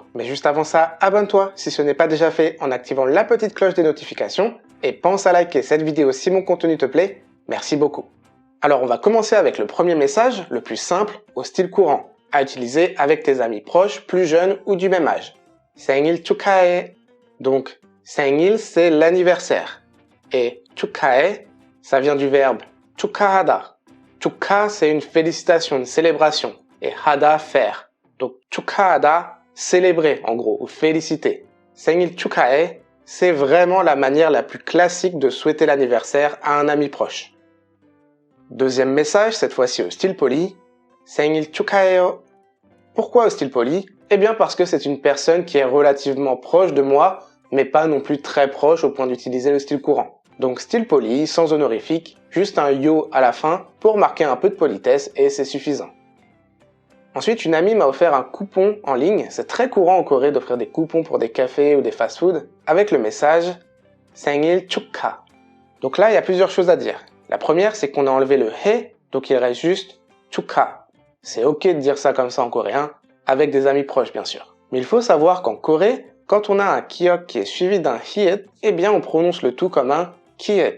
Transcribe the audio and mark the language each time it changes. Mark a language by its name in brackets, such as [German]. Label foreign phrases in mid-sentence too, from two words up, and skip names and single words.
[French] Mais juste avant ça, abonne-toi si ce n'est pas déjà fait en activant la petite cloche des notifications et pense à liker cette vidéo si mon contenu te plaît. Merci beaucoup. Alors on va commencer avec le premier message, le plus simple, au style courant, à utiliser avec tes amis proches, plus jeunes ou du même âge. [Korean] 생일 축하해. [French] Donc, 생일 c'est l'anniversaire. Et 축하해, ça vient du verbe 축하하다. [Korean] 축하, [French] c'est une félicitation, une célébration. Et 하다, faire. Donc 축하하다, célébrer en gros, ou féliciter. [Korean] 생일 축하해, [French] c'est vraiment la manière la plus classique de souhaiter l'anniversaire à un ami proche. Deuxième message, cette fois-ci au style poli. [Korean] 생일 축하해요. [French] Pourquoi au style poli? Eh bien parce que c'est une personne qui est relativement proche de moi, mais pas non plus très proche au point d'utiliser le style courant. Donc style poli, sans honorifique, juste un yo à la fin pour marquer un peu de politesse et c'est suffisant. Ensuite, une amie m'a offert un coupon en ligne, c'est très courant en Corée d'offrir des coupons pour des cafés ou des fast-food, avec le message [Korean] 생일 축하. [French] Donc là, il y a plusieurs choses à dire. La première, c'est qu'on a enlevé le he, donc il reste juste 축하. C'est ok de dire ça comme ça en coréen, avec des amis proches bien sûr. Mais il faut savoir qu'en Corée, quand on a un kiok qui est suivi d'un hiet, eh bien on prononce le tout comme un kiet.